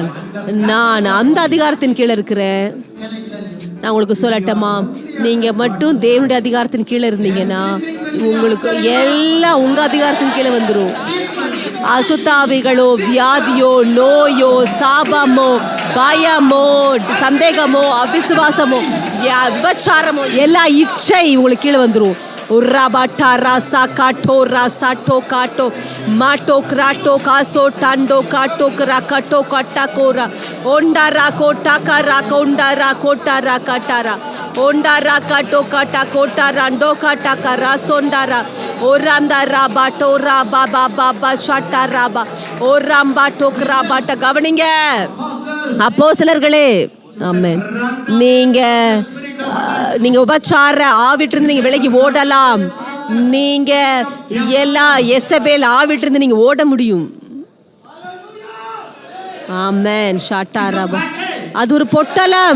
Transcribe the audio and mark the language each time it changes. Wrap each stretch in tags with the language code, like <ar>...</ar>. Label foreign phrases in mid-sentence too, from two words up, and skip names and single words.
<ta>நான் அந்த அதிகாரத்தின் கீழே இருக்கிறேன். நான் உங்களுக்கு சொல்லட்டமா, நீங்க மட்டும் தேவனுடைய அதிகாரத்தின் கீழே இருந்தீங்கன்னா உங்களுக்கு எல்லாம் உங்க அதிகாரத்தின் கீழே வந்துடும். அசுத்தாவிகளோ, வியாதியோ, நோயோ, சாபமோ, பயமோ, சந்தேகமோ, அவிசுவாசமோ, விபச்சாரமோ, எல்லா இச்சை உங்களுக்கு கீழே வந்துடும். Urabata rasa kato rasa to kato mato krato kaso tando kato krakato katakora ondara kota karaka ondara kota rakatara ondara kato katakota rando katakara sondara orandara bato raba baba shataraba orambato krabata கவனிங்க அப்போஸ்தலர்களே. ஆமென். நீங்க உபச்சார ஆவிட்டிருந்து நீங்க விலகி ஓடலாம். நீங்க எல்லா எசபேல் ஆவிட்டிருந்து நீங்க ஓட முடியும். ஆமென். ஷாட்டாராபா அது ஒரு பொட்டலம்.</ta>